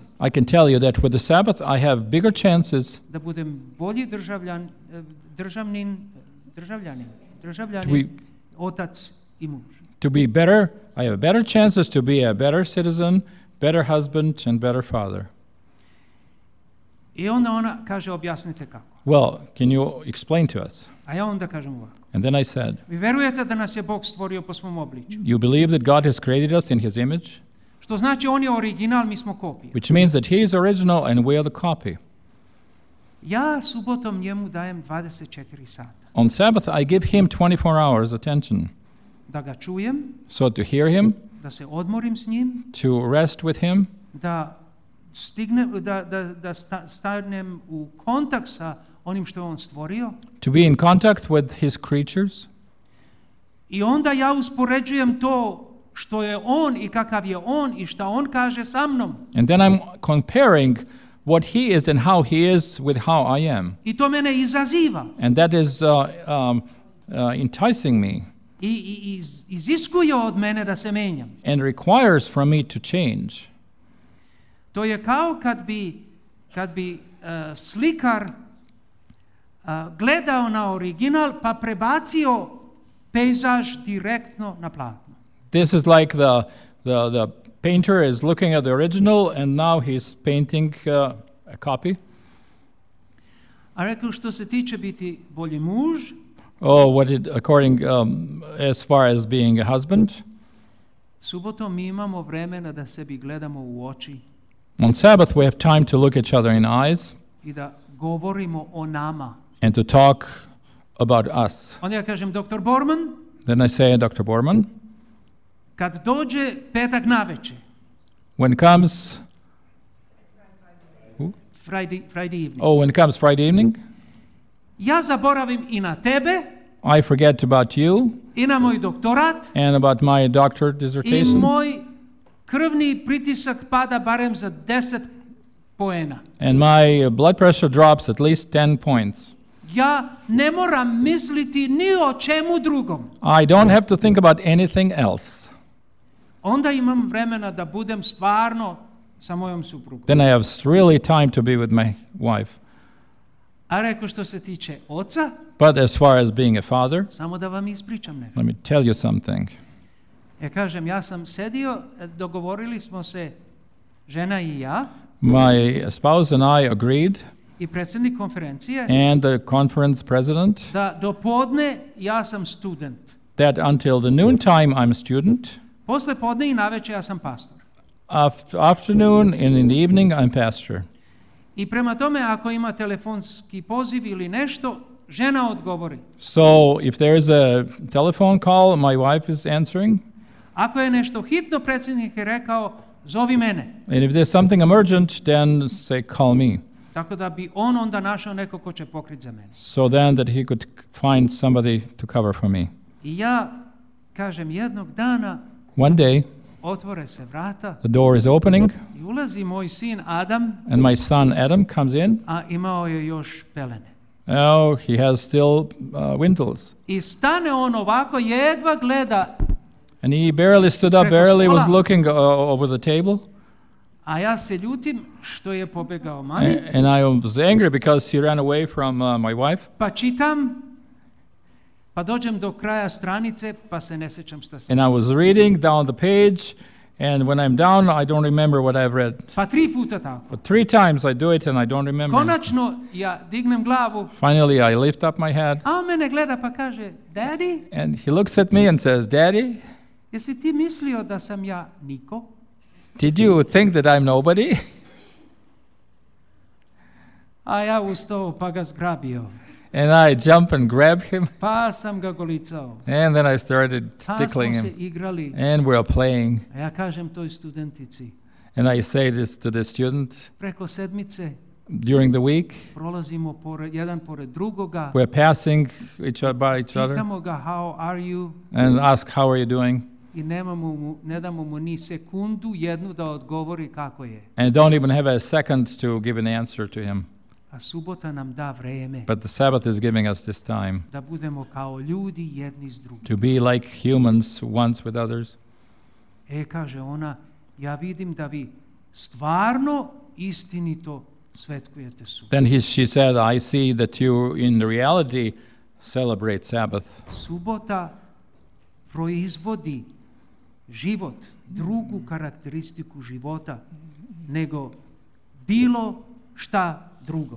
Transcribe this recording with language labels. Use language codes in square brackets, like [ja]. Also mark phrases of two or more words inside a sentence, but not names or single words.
[en] I can tell you that with the Sabbath, I have bigger chances [sr] da budem bolji državljanin, [en] We- [sr] otac i muž. [en] to be better. I have better chances to be a better citizen, better husband, and better father. [sr] I onda ona kaže, objasnite kako. [en] Well, can you explain to us? [sr] A ja onda kažem ovako. [en] And then I said, [sr] Vi verujete da nas je Bog stvorio po svom obličju? [en] you believe that God has created us in his image, [sr] Što znači on je original, mi smo kopije. [en] which means that he is original and we are the copy. [sr] Ja subotom njemu dajem 24 sata. [en] On Sabbath, I give him 24 hours attention. [sr] Da ga čujem, [en] So to hear him, [sr] da se odmorim s njim, [en] to rest with him, [sr] da stanem u kontakt sa onim što je on stvorio. [en] to be in contact with his creatures. [sr] I onda ja uspoređujem to što je on i kakav je on i šta on kaže sa mnom. [en] And then I'm comparing what he is and how he is with how I am. [sr] I to mene izaziva. [en] And that is enticing me [sr] I iziskuje od mene da se menjam. [en] and requires from me to change. [sr] To je kao kad bi slikar gledao na original pa prebacio pejzaž direktno na platno. [en] This is like the painter is looking at the original and now he's painting a copy. [sr] A rekao što se tiče biti bolji muž, [en] According as far as being a husband, [sr] subotom mi imamo vremena da sebi gledamo u oči [en] on Sabbath we have time to look each other in eyes [sr] i da govorimo o nama. [en] and to talk about us. [sr] Onda ja kažem, Dr. Borman, [en] Then I say, Dr. Borman, [sr] kad dođe petak navečer, [en] when comes Friday evening, when comes Friday evening, [sr] ja zaboravim i na tebe, [en] I forget about you [sr] i na moj doktorat, [en] and about my doctorate [sr] i [en] dissertation, [sr] moj krvni pritisak pada barem za 10 poena. [en] and my blood pressure drops at least 10 points. [sr] Ja ne moram misliti ni o čemu drugom. [en] I don't have to think about anything else. [sr] Onda imam vremena da budem stvarno sa mojom suprugom. [en] Then I have really time to be with my wife. [sr] A rekao što se tiče oca, [en] But as far as being a father, [sr] samo da vam ispričam nešto. [en] let me tell you something. [sr] Ja kažem, ja sam sedio, dogovorili smo se, žena i ja, [en] My spouse and I agreed, [sr] i predsjednik konferencije, [en] and the conference president, [sr] da do podne ja sam student. [en] that until the noontime I'm a student, [sr] Posle podne i navečer ja sam pastor. [en] afternoon and in the evening I'm pastor. [sr] I prema tome, ako ima telefonski poziv ili nešto, žena odgovori. [en] So if there is a telephone call, my wife is answering. [sr] Ako je nešto hitno, predsjednik je rekao, zovi mene. [en] And if there's something emergent, then say, call me. [sr] Tako da bi on onda našao neko ko će pokriti za mene. [en] So then that he could find somebody to cover for me. [sr] I ja kažem, jednog dana [en] One day, [sr] otvore se vrata [en] the door is opening, [sr] i ulazi moj sin Adam, [en] and my son Adam comes in. [sr] a imao je još pelene. [en] Oh, he has still windles. [sr] I stane on ovako, jedva gleda, [en] And he barely stood up, [sr] Preko [en] barely was [sr] stola. [en] looking over the table. [sr] a ja se ljutim što je pobegao mami, [en] And I was angry because he ran away from my wife. [sr] pa čitam, pa dođem do kraja stranice, pa se ne sjećam šta sam. [en] And I was reading down the page, and when I'm down, I don't remember what I've read. [sr] Pa 3 puta tako. [en] But 3 times I do it and I don't remember. [sr] Konačno ja dignem glavu, [en] Finally, I lift up my head, [sr] a on mene gleda pa kaže, [en] Daddy, and he looks at me and says, Daddy, [sr] jesi ti mislio da sam ja niko? [en] did you think that I'm nobody? [sr] A ja ustao pa ga zgrabio, [en] And I jump and grab him, [sr] pa sam ga golicao, [en] and then I started [sr] pa smo [en] tickling [sr] se [en] him. [sr] igrali. [en] And we're playing. [sr] A ja kažem toj studentici, [en] And I say this to the student, [sr] preko sedmice [en] during the week, [sr] prolazimo jedan pored drugoga, [en] we're passing by each other [sr] pitamo ga [en] how are you and ask, how are you doing? [sr] i ne damo mu ni sekundu jednu da odgovori kako je. [en] And don't even have a second to give an answer to him. [sr] A subota nam da vreme [en] But the Sabbath is giving us this time [sr] da budemo kao ljudi jedni s drugim. [en] to be like humans once with others. [sr] Kaže ona, ja vidim da vi stvarno istinito svetkujete subot. [en] Then she said, I see that you in reality celebrate Sabbath. [sr] Subota proizvodi život, drugu karakteristiku života nego bilo šta drugo.